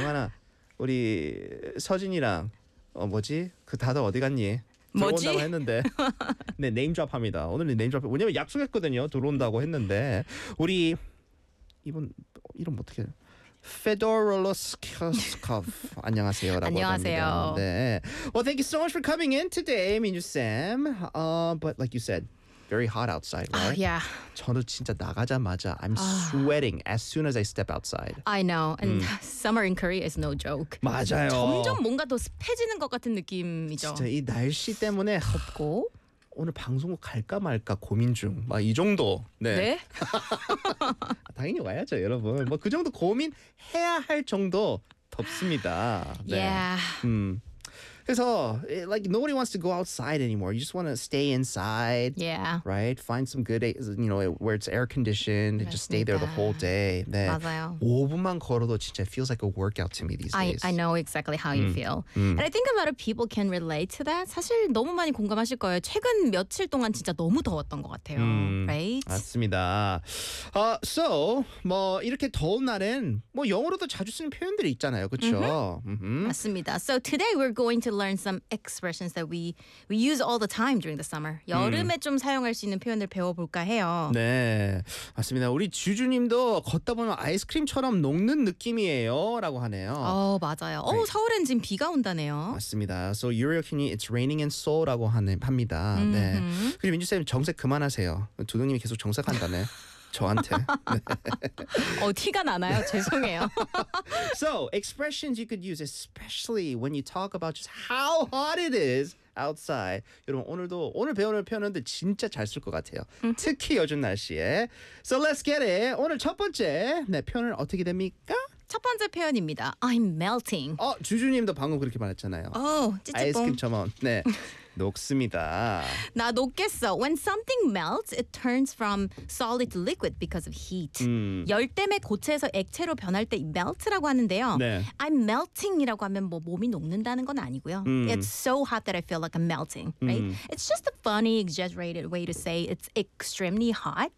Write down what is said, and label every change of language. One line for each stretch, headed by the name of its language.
Korean: 영환아 우리 서진이랑 뭐지? 그 다들 어디 갔니? 들어온다고 했는데 네 네임드랍합니다. 오늘은 네임드랍해. 왜냐면 약속했거든요. 들어온다고 했는데 우리 이분 이름 어떻게 페도로스카스카프 안녕하세요 라고 안녕하세요. 합니다. 네.
English: Well, thank you so much for coming in today, Minju-sam. But like you said, very hot outside, right? Yeah.
Korean: 저는 진짜 나가자마자
English: I'm sweating as soon as I step outside. I know. And summer in Korea is no joke.
Korean: 맞아요. 점점 뭔가 더 습해지는 것 같은 느낌이죠. 진짜 이 날씨 때문에 덥고 오늘 방송국 갈까 말까 고민 중. 막 이 정도. 네. 네? 당연히 와야죠, 여러분. 뭐 그 정도 고민해야 할 정도 덥습니다. 네. Yeah. 그래서
English: like nobody wants to go outside anymore. You just want to stay inside. Yeah. Right? Find some good, you know, where it's air conditioned and just stay there the whole day.
Korean: 네. 맞아요. 5분만 걸어도 진짜
English: feels like a workout to me these days. I know exactly how you feel. And I think a lot of people can relate to that.
Korean: 사실 너무 많이 공감하실 거예요. 최근 며칠 동안 진짜 너무 더웠던 것 같아요.
English: Right?
Korean: 맞습니다. So, 뭐 이렇게 더운 날엔 뭐 영어로도 자주 쓰는 표현들이 있잖아요. 그렇죠? Mm-hmm. 맞습니다.
English: So today we're going to learn some expressions that we use all the time during the summer.
Korean: 여름에 좀 사용할 수 있는 표현들 배워볼까 해요. 네, 맞습니다. 우리 주주님도 걷다 보면 아이스크림처럼 녹는 느낌이에요. 라고 하네요. 어, 맞아요. Right. 오, 서울엔 지금 비가 온다네요.
English: 맞습니다. So, Yuryokini, it's raining in Seoul
Korean: 라고 합니다. 네. 그리고 민주쌤, 정색 그만하세요. 두둥님이 계속 정색한다네. 저한테. 어, 티가 나나요? 죄송해요.
English: So, expressions you could use, especially when you talk about just how hot it is outside.
Korean: 여러분, 오늘 배우는 표현인데 진짜 잘 쓸 것 같아요. 특히 요즘 날씨에.
English: So, let's get it.
Korean: 오늘 첫 번째 네, 표현은 어떻게 됩니까? 첫 번째 표현입니다.
English: I'm melting.
Korean: 어, 주주님도 방금 그렇게 말했잖아요. 오, 찌찌뽕. 아이스크림처럼. 네. 녹습니다. 나 녹겠어.
English: When something melts, it turns from solid to liquid because of heat.
Korean: 열 때문에 고체에서 액체로 변할 때 melt라고 하는데요. 네. I'm melting이라고 하면 뭐 몸이 녹는다는 건 아니고요.
English: It's so hot that I feel like I'm melting. Right? It's just a funny, exaggerated way to say it's extremely hot.